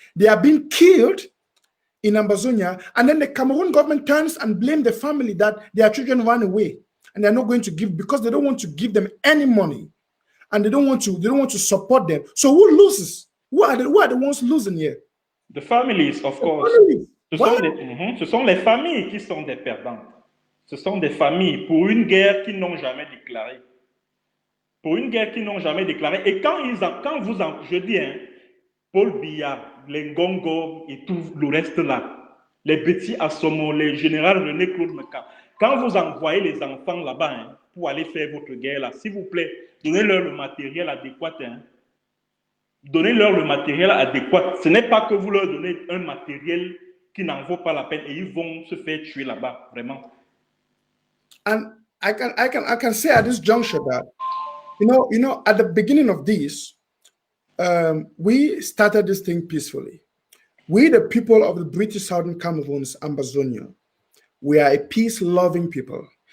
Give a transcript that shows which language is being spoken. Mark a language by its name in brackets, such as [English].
[English] They are being killed in Ambazonia, and then the Cameroon government turns and blame the family that their children ran away, and they're not going to give because they don't want to give them any money, and they don't want to support them. So who loses? Who are the ones losing here? The families, of course. [French] Ce sont les familles qui sont des perdantes. Ce sont des familles pour une guerre qu'ils n'ont jamais déclarée. Pour une guerre qu'ils n'ont jamais déclarée. Et je dis, hein, Paul Biya, les Ngongo et tout le reste là, les petits Assomo, les généraux René Claude Meka, quand vous envoyez les enfants là-bas hein, pour aller faire votre guerre là, s'il vous plaît, donnez-leur le matériel adéquat. Hein. Donnez-leur le matériel adéquat. Ce n'est pas que vous leur donnez un matériel qui n'en vaut pas la peine et ils vont se faire tuer là-bas, vraiment. [English] And I can say at this juncture that, you know, at the beginning of this, we started this thing peacefully. We, the people of the British Southern Cameroons, Ambazonia, we are a peace-loving people.